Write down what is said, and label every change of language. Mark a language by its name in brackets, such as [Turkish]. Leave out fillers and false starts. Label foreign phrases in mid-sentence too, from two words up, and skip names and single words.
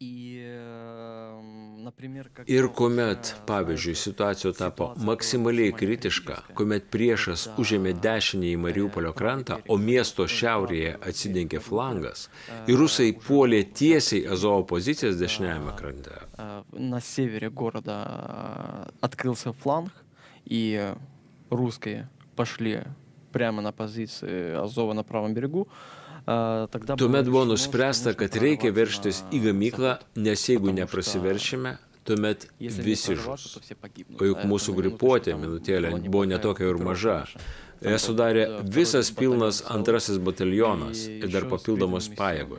[Lithuanian] Ir kuomet, pavyzdžiui, situacija tapo maksimaliai kritiška, kuomet priešas užėmė dešinįjį Mariupolio krantą, o miesto šiaurėje atsidengė flangas, ir rusai puolė tiesiai Azovo pozicijas dešiniajame krante. [Russian] На севере города открылся фланг, и русские пошли прямо на позиции Азова на правом берегу. [Lithuanian] Tuomet buvo nuspręsta, kad reikia verštis į gamyklą, nes jeigu neprasiveršime, tuomet visi žus. O juk mūsų grupuotė, minutėlė, buvo netokia ir maža. Ją sudarė visas pilnas antrasis batalionas ir dar papildomos pajėgos.